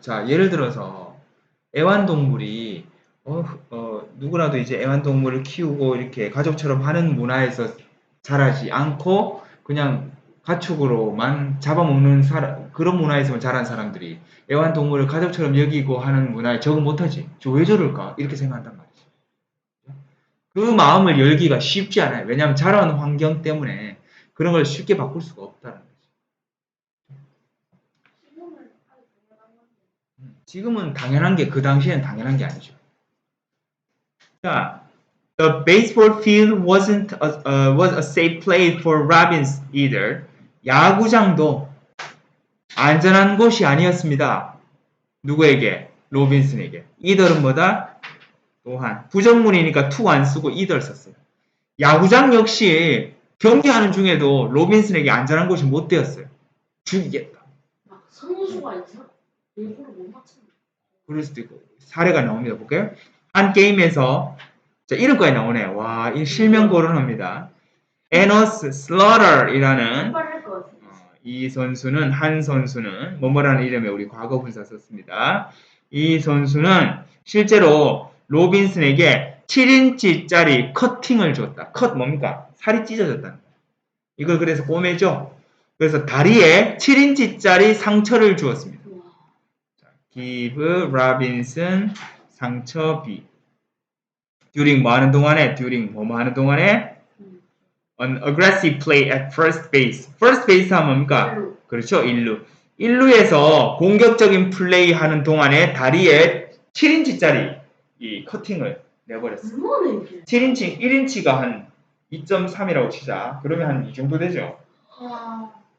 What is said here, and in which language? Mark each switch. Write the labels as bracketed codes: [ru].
[ko] 자, 예를 들어서 애완동물이 누구라도 이제 애완동물을 키우고 이렇게 가족처럼 하는 문화에서 자라지 않고 그냥 가축으로만 잡아먹는 그런 문화에서만 자란 사람들이 애완동물을 가족처럼 여기고 하는 문화에 적응 못하지. 저 왜 저럴까? 이렇게 생각한단 말이지. 그 마음을 열기가 쉽지 않아요. 왜냐하면 자라는 환경 때문에 그런 걸 쉽게 바꿀 수가 없다는 거지. 지금은 당연한 게 그 당시에는 당연한 게 아니죠. 자, [en] the baseball field was a safe place for Robbins either. [ko] 야구장도 안전한 곳이 아니었습니다. 누구에게? 로빈슨에게. either는 뭐다? 또한. 부정문이니까 to 안 쓰고 either 썼어요. 야구장 역시 경기하는 중에도 로빈슨에게 안전한 곳이 못 되었어요. 죽이겠다. 막 선수가 이상 일부러 못 맞추는. 그럴 수도 있고. 사례가 나옵니다. 볼까요? 한 게임에서 자, 이름까지 나오네. 와, 이 실명 거론합니다. 에너스 슬러터이라는 이 선수는 한 선수는 뭐뭐라는 이름의 우리 과거 분사 썼습니다. 이 선수는 실제로 로빈슨에게 7인치짜리 커팅을 줬다. 컷 뭡니까? 살이 찢어졌다는 거예요. 이걸 그래서 꼬매죠. 그래서 다리에 7인치짜리 상처를 주었습니다. 우와. [en] give Robinson [ko] 상처 [en] B. during [ko] 뭐 하는 동안에 [en] during 뭐 하는 동안에 an aggressive play at first base. [ko] first base 하면 뭡니까? 일루. 그렇죠. 1루. 1루에서 공격적인 플레이 하는 동안에 다리에 7인치짜리 이 커팅을 내버렸어요. 얼마나 이게? 7인치, 1인치가 한 2.3이라고 치자. 그러면 한 이 정도 되죠. 아,